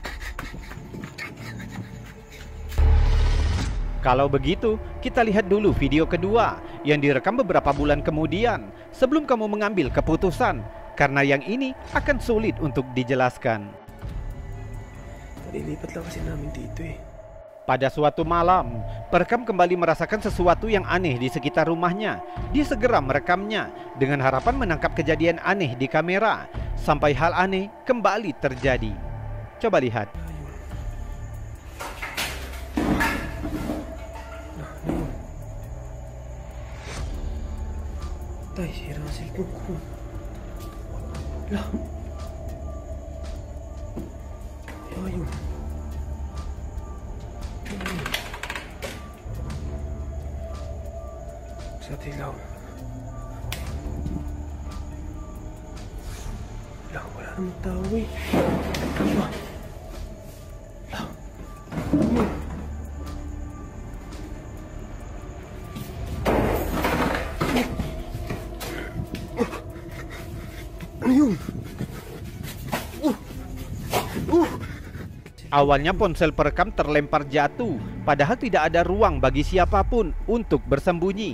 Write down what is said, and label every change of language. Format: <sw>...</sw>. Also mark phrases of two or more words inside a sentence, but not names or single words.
<id>Kalau begitu, kita lihat dulu video kedua yang direkam beberapa bulan kemudian sebelum kamu mengambil keputusan, karena yang ini akan sulit untuk dijelaskan.</id> <tl>Tadi lipat lang kasi namin dito eh.</tl> <id>Pada suatu malam, perekam kembali merasakan sesuatu yang aneh di sekitar rumahnya. Dia segera merekamnya dengan harapan menangkap kejadian aneh di kamera, sampai hal aneh kembali terjadi. Coba lihat.</id> <tl>Tay, sira ang cellphone ko. Lah. Ayun. Sa tilaw. Lah, wala namang tao eh. Lah. Lah.</tl> <id>Awalnya ponsel perekam terlempar jatuh, padahal tidak ada ruang bagi siapapun untuk bersembunyi.</id>